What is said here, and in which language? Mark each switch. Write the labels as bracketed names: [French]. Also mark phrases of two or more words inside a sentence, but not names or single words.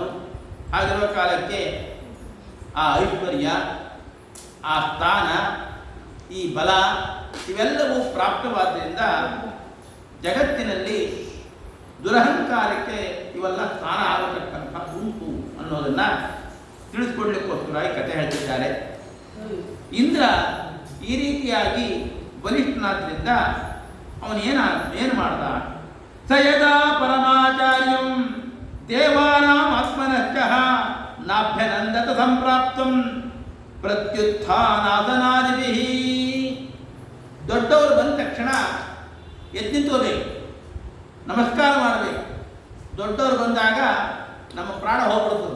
[Kannada] ಹಾಗಿರುವ ಕಾಲಕ್ಕೆ ಆ ಐಶ್ವರ್ಯ, ಆ ಸ್ಥಾನ, ಈ ಬಲ ಇವೆಲ್ಲವೂ ಪ್ರಾಪ್ತವಾದ್ದರಿಂದ ಜಗತ್ತಿನಲ್ಲಿ ದುರಹಂಕಾರಕ್ಕೆ ಇವೆಲ್ಲ ಸ್ಥಾನ ಆಗತಕ್ಕಂಥ ಉಂಟು ಅನ್ನೋದನ್ನು ತಿಳಿಸ್ಕೊಡ್ಲಿಕ್ಕೋಸ್ಕರ ಈ ಕಥೆ ಹೇಳ್ತಿದ್ದಾರೆ. ಇಂದ್ರ ಈ ರೀತಿಯಾಗಿ ಬಲಿಷ್ಠನಾದ್ರಿಂದ ಏನು ಮಾಡ್ದ? [Sanskrit] ಸ ಯದಾ ಪರಮಾಚಾರ್ಯಂ ದೇವಾನಾಂ ಆತ್ಮನಶ್ಚಃ ನಾಭ್ಯನಂದತ ಸಂಪ್ರಾಪ್ತಂ ಪ್ರತ್ಯುತ್ಥಾನಾಸನಾದಿಭಿಃ. [Kannada] ದೊಡ್ಡವರು ಬಂದ ತಕ್ಷಣ ಎದ್ದು ನಿಂತ್ಕೋಬೇಕು, ನಮಸ್ಕಾರ ಮಾಡಬೇಕು. ದೊಡ್ಡವರು ಬಂದಾಗ ನಮ್ಮ ಪ್ರಾಣ ಹೋಗ್ಬಿಡ್ತದೆ.